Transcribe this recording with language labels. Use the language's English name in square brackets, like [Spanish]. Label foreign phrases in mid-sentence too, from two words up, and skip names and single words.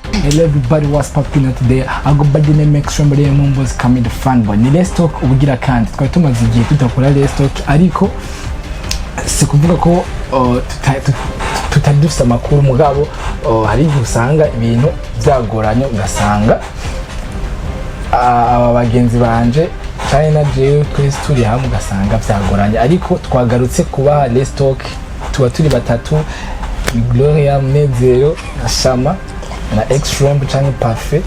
[English] hello everybody, what's popping out today? I go by the name Extremely Mumbos coming the fanboy. [Rundi] Ni Let's Talk ubugira kandi twari tumaze igihe tudakora Let's Talk, ariko si kuvuga ko tutari dufite amakuru mugabo hari igihe usanga ibintu byagoranye ugasanga aba bagenzi banje cyane na jewe twese turi hamwe ugasanga byagoranye, ariko twagarutse kuba Let's Talk tuba turi batatu, Gloria, Munezero na Shama na Extreme cyangwa Parfait.